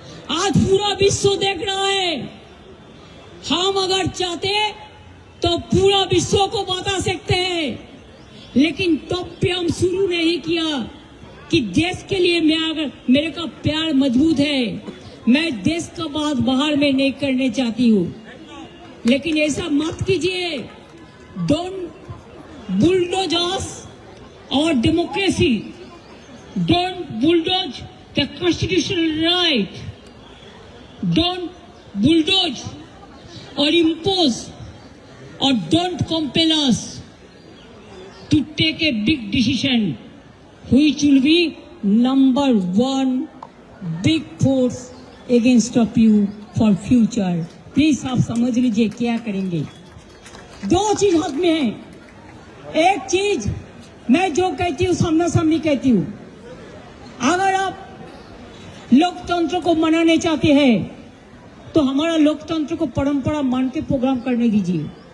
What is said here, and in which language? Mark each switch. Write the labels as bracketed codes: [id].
[hi] आज पूरा विश्व देख रहा है। हम अगर चाहते तो पूरा विश्व को बता सकते हैं, लेकिन तब पे हम शुरू नहीं किया कि देश के लिए मैं अगर मेरे का प्यार मजबूत है, मैं देश का बात बाहर में नहीं करने चाहती हूँ। लेकिन ऐसा मत कीजिए। [en] Don't bulldoze us our democracy, don't bulldoze the constitutional right, don't bulldoze or impose or don't compel us to take a big decision which will be number one big force against of you for future. [hi] Please आप समझ लीजिए क्या करेंगे। दो चीज हाथ में है। एक चीज मैं जो कहती हूँ सामना सामनी कहती हूँ। अगर आप लोकतंत्र को मनाने चाहते हैं तो हमारा लोकतंत्र को परंपरा मान के प्रोग्राम करने दीजिए।